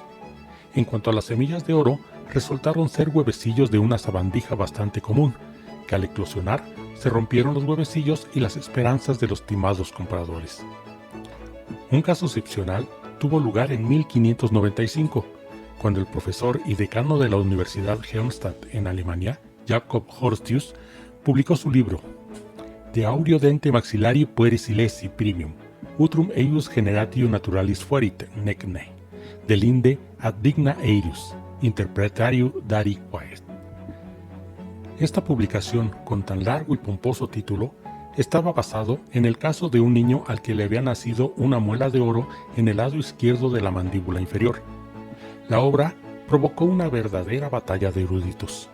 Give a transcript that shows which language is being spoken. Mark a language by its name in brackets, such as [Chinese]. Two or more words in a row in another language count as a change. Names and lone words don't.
[Spanish] En cuanto a las semillas de oro, resultaron ser huevecillos de una sabandija bastante común, que al eclosionar se rompieron los huevecillos y las esperanzas de los timados compradores. Un caso excepcional tuvo lugar en 1595, cuando el profesor y decano de la Universidad Helmstadt en Alemania, Jakob Horstius, publicó su libro De Aureo Dente Maxillari Pueri Silesi Primium, Utrum eius generatio naturalis fuerit necne, delinde ad digna eius, interpretario dari quaest. Esta publicación, con tan largo y pomposo título, estaba basado en el caso de un niño al que le había nacido una muela de oro en el lado izquierdo de la mandíbula inferior. La obra provocó una verdadera batalla de eruditos.